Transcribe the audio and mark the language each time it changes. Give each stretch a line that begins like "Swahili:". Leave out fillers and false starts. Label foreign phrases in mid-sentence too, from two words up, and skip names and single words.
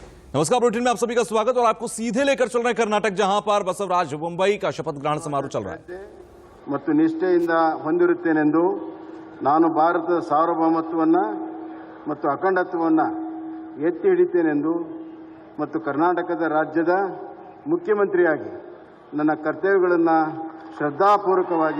Hindi: नमस्कार, बुलेटिन में आप सभी का स्वागत और आपको सीधे लेकर चल रहे हैं कर्नाटक, जहां पर बसवराज बोम्मई का शपथ ग्रहण समारोह चल रहा है।
Kannada: ಮತ್ತು ನಿಷ್ಠೆಯಿಂದ ಹೊಂದಿರುತ್ತೇನೆಂದು ನಾನು ಭಾರತದ ಸಾರ್ವಭೌಮತ್ವವನ್ನು ಮತ್ತು ಅಖಂಡತ್ವವನ್ನು ಎತ್ತಿ ಹಿಡಿತೇನೆಂದು ಮತ್ತು ಕರ್ನಾಟಕದ ರಾಜ್ಯದ ಮುಖ್ಯಮಂತ್ರಿಯಾಗಿ ನನ್ನ ಕರ್ತವ್ಯಗಳನ್ನು ಶ್ರದ್ಧಾಪೂರ್ವಕವಾಗಿ